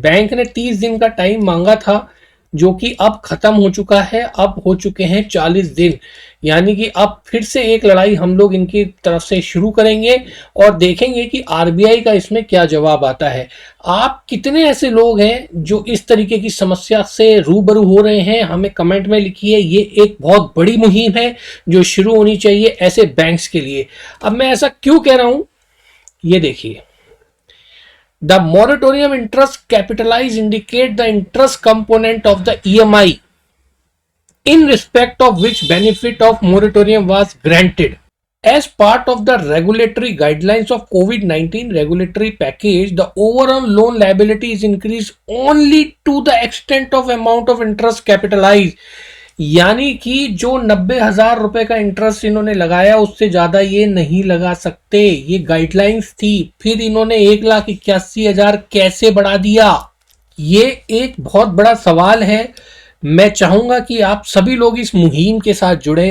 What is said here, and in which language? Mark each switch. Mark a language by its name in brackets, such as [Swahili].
[Hindi] Bank ने 30 दिन का टाइम मांगा था जो कि अब खत्म हो चुका है, अब हो चुके हैं 40 दिन, यानी कि अब फिर से एक लड़ाई हम लोग इनकी तरफ से शुरू करेंगे और देखेंगे कि आरबीआई का इसमें क्या जवाब आता है। आप कितने ऐसे लोग हैं जो इस तरीके की समस्या से रूबरू हो रहे हैं, हमें कमेंट में लिखिए। ये एक बहुत बड़ी मुहिम है जो शुरू होनी चाहिए ऐसे बैंक्स के लिए। अब मैं ऐसा क्यों कह रहा हूं, ये देखिए। [English] The moratorium interest capitalized indicate the interest component of the EMI in respect of which benefit of moratorium was granted. As part of the regulatory guidelines of COVID-19 regulatory package, the overall loan liability is increased only to the extent of amount of interest capitalized. [Hindi] यानी कि जो 90,000 रुपए का interest इन्होंने लगाया उससे ज्यादा ये नहीं लगा सकते, ये गाइडलाइंस थी। फिर इन्होंने 1,81,000 कैसे बढ़ा दिया, ये एक बहुत बड़ा सवाल है। मैं चाहूंगा कि आप सभी लोग इस मुहिम के साथ जुड़े।